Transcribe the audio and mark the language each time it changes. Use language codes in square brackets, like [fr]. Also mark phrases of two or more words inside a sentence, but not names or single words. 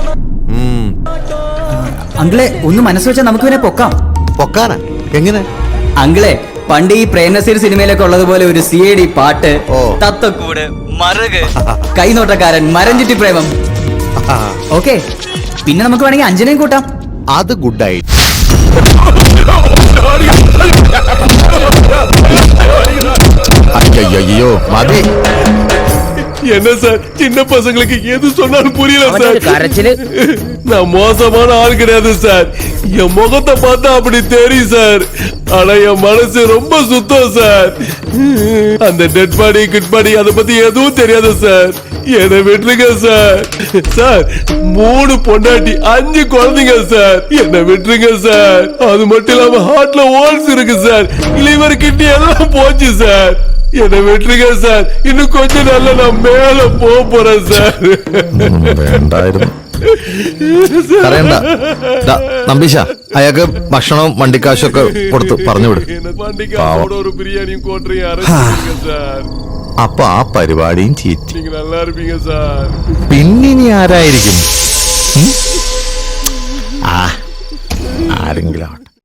[ml] അങ്കിളെ, ഒന്ന് മനസ്സ് വെച്ചാൽ നമുക്ക് ഇവനെ പൊക്കാം. പൊക്കാനാ? എങ്ങനെ? അങ്കിളെ, പണ്ട് ഈ പ്രേംനസീർ സിനിമയിലൊക്കെ ഉള്ളതുപോലെ ഒരു CID പാട്ട്, തത്തക്കൂട്, മറുക്, കൈനോട്ടക്കാരൻ, മരഞ്ചുറ്റി പ്രേമം. ഓക്കെ, പിന്നെ നമുക്ക് വേണമെങ്കിൽ അഞ്ജനയും കൂട്ടാം. അത് ഗുഡായി. [ta] ஐயோ மதி என்ன சார், சின்ன பசங்களுக்கு எது சொன்னாலும் புரியல சார். கரைச்சல். நான் மோசமான ஆள் கிடையாது சார். என் முகத்தை பார்த்தா அப்படி தெரியும் சார். ஆனா என் மனசு ரொம்ப சுத்தம் சார். அந்த [en] dead body [ta] கிட் பாடி அதை பத்தி எதுவும் தெரியாது சார். என்னை விட்டுருங்க சார். சார், 3 பொண்டாட்டி 5 குழந்தைங்க சார். என்னை விட்டுருங்க சார். அது மட்டும் இல்லாம ஹார்ட்ல ஹோல்ஸ் இருக்கு சார். [en] liver kidney [ta] எல்லாம் போச்சு சார். என்னை விட்டுருங்க சார். இன்னும் கொஞ்ச நாள்ல நான் மேல போறேன் சார். [ml] വേണ്ടായിരുന്നു. കരയണ്ട. ദാ, നമ്പീശ അയാൾക്ക് ഭക്ഷണവും വണ്ടിക്കാശൊക്കെ കൊടുത്ത് പറഞ്ഞു വിടും. [ta] வண்டிக்காரோட ஒரு பிரியாணியும் கோட்டரையும் அரைச்சிருங்க சார். [ml] അപ്പൊ ആ പരിപാടിയും ചീറ്റി. [ta] நீங்க நல்லா இருப்பீங்க சார். [ml] പിന്നിനി ആരായിരിക്കും? ആരെങ്കിലും ആവട്ടെ.